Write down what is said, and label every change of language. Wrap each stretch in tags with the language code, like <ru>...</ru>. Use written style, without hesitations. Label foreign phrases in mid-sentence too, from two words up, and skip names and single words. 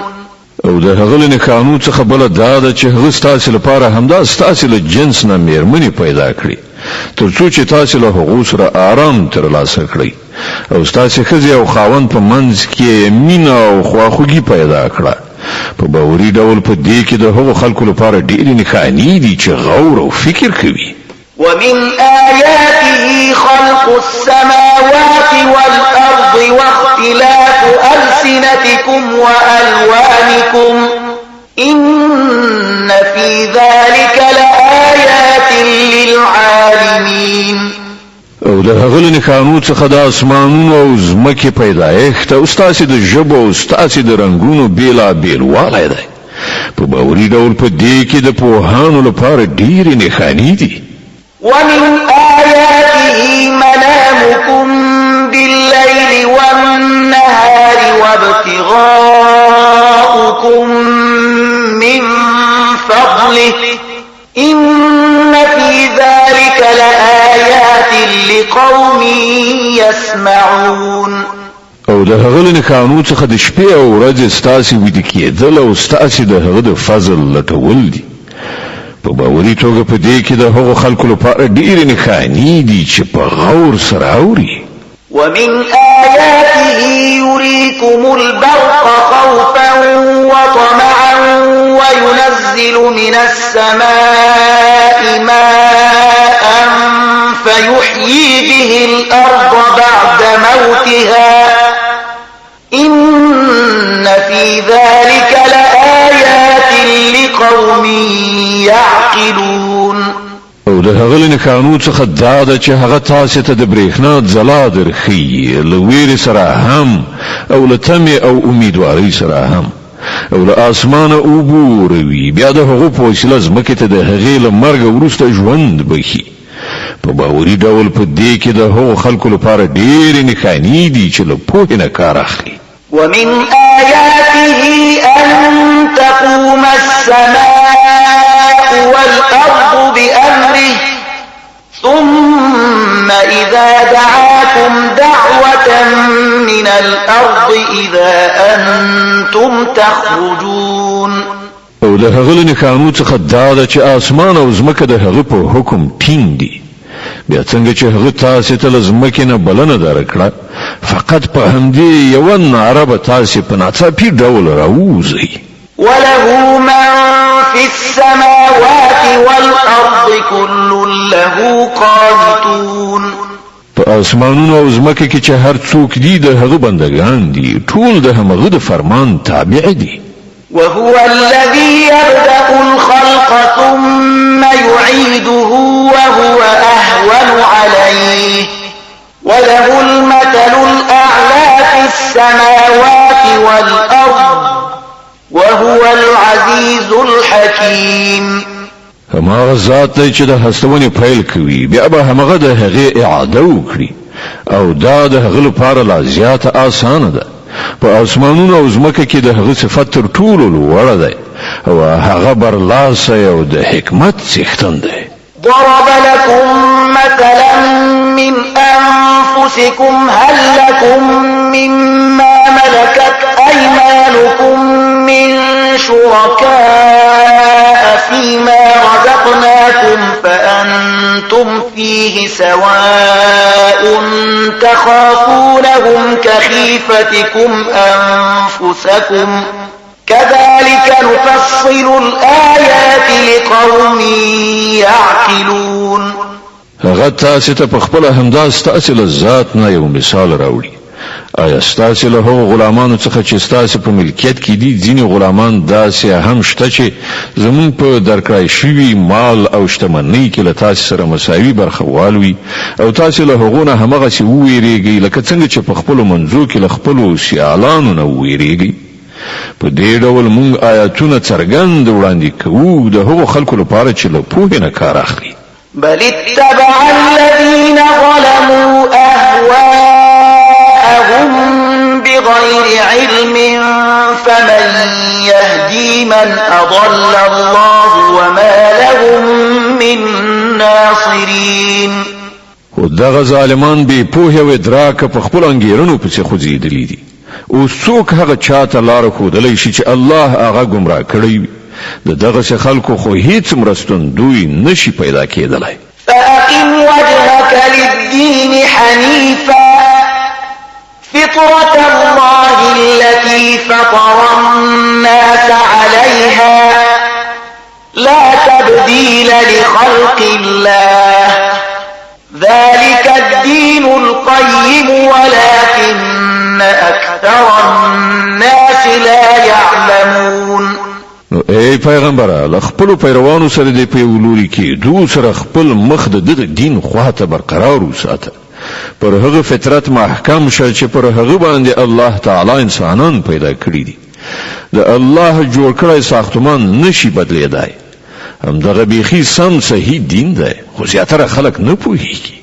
<ps>او د هغه له قانون څخه بل دا ده چې هغه ستاسو لپاره همدا ستاسو له جنس نه میرمنې پیدا کړی ترڅو چې تاسو له هغو سره آرام ترلاسه کړئ او ستاسو ښځې او خاوند په منځ کې مینه او خواخوږي پیدا کړه په باوري ډول په دې کې د هغو خلکو لپاره ډېرې نښانې دي چې غور او فکر کوي</ps> <ar>ومن آياته خلق السماوات والأرض واختلاف ألسنتكم وألوانكم إن في ذلك لآيات للعالمين</ar> <ps>او د هغه له قانون څخه د اسمانونو او ځمکې پیدایښت او ستاسو د ژبو او ستاسو د رنگونو بیلابیل والی دی په باوري ډول په دې کې د پوهانو لپاره ډېرې نښانې دي</ps> <ar>ومن آياته منامكم بالليل والنهار وابتغاؤكم من فضله إن في ذلك لآيات لقوم يسمعون</ar> <ps>او د هغه له قانون څخه د شپې او ورځې ستاسو ویده کېدل او ستاسو د هغه د فضل لټول دي په باوري توګه په دې کې د هغو خلکو لپاره ډېرې نښانې دي چې په غور سره اوري</ps> <ar>ومن آياته يريكم البرق خوفا وطمعا وينزل من السماء ماء فيحيي به الأرض بعد موتها إن في ذلك لقوم يعقلون</ar> <ps>او د هغه له قانون څخه دا ده چې هغه تاسو ته د برېښنا ځلا درخي له ویرې سره هم او له تمې او امیدوارۍ سره هم او له اسمانه اوبوروي بیا د هغو په وسیله ځمکې ته د هغې له مرګ وروسته ژوند بخي په باوري ډول په دې کې د هغو خلکو لپاره ډېرې نښانې دي چې له پوهې نه کار اخلي</ps> <ar>ومن آياته أن تقوم السماء والأرض بأمره ثم إذا دعاكم دعوة من الأرض إذا أنتم تخرجون</ar> <ps>او د هغه له نښانو څخه دا ده چې اسمان او ځمکه د هغه په حکم ټینګ دي بیا څنګه چې هغه تاسو ته له ځمکې نه بلنه درکړه فقط په همدې یوه ناره به تاسو په ناڅاپي ډول راووځئ</ps> <ar>وله من في السماوات والأرض كل له قانتون</ar> <ps>په اسمانونو او ځمکه کې چې هر څوک دي د هغه بندگان دي ټول د هغه د فرمان تابع دي</ps> <ar>وهو الذي يبدأ الخلق ثم يعيده وهو أهون عليه وله المثل الأعلى في السماوات والأرض وهو العزيز الحكيم</ar> <ps>هماغه ذات دی چې د هستونې پیل کوي بیا به هماغه د هغې اعاده وکړي او دا د هغه لپاره لا زیاته اسانه ده په اسمانونو او ځمکه کې د هغه صفت تر ټولو لوړه دی او هغه برلاسی او د حکمت څښتن دی</ps> <ar>ضرب لكم مثلا من أنفسكم هل لكم مما ملكت أيمانكم من شركاء فيما رزقناكم فأنتم فيه سواء تخافونهم كخيفتكم أنفسكم كذلك نفصل الآيات لقوم يعقلون</ar> <ps>هغه تاسو ته په خپل همدا ستاسو له ذات نه یو مثال راوړي آیا ستاسو له هغو غلامانو څخه چې ستاسو په ملکیت کې دي ځینې غلامان داسې هم شته چې زمون په درکړای شوي مال او شتمنۍ کې له تاسو سره مساوي برخوال وي او تاسو له هغو نه هماغسې وویریږئ لکه څنګه چې په خپلو منځو کې له خپلو سیالانو نه وویریږئ په دې ډول موږ آیاتونه څرګند وړاندې کوو د هغو خلکو لپاره چې له پوهې نه کار اخلي</ps> <ar>بل اتبع الذين ظلموا أهواءهم بغير علم فمن يهدي من أضل الله وما لهم من ناصرين</ar> <ps>خو دغه ظالمان بې پوهې او ادراکه په خپلو انګېرنو پسې خوځېدلي دي اوس څوک هغه چاته لاره ښودلی شي چې الله هغه ګمراه کړی وي د دغسې خلکو خو هیڅ مرستندوی نشي پیدا کېدلی</ps> <ar>فأقم وجهك للدين حنيفا فطرة الله التي فطر الناس عليها لا تبديل لخلق الله ذلك الدين القيم ولكن أكثر الناس لا يعلمون</ar> <ps>نو ای پیغمبره له خپلو پیروانو سره د په یو لوري کېدو سره خپل مخ د دغه دین خواته برقرار وساته پر هغه فطرت محکم شه چې پر هغه باندې الله تعالی انسانان پیدا کړی دي د الله جوړ کړی ساختمان نشي بدلیدای همدغه بیخي سم صحیح دین دی خو زیاتره خلک نه پوهیږي</ps>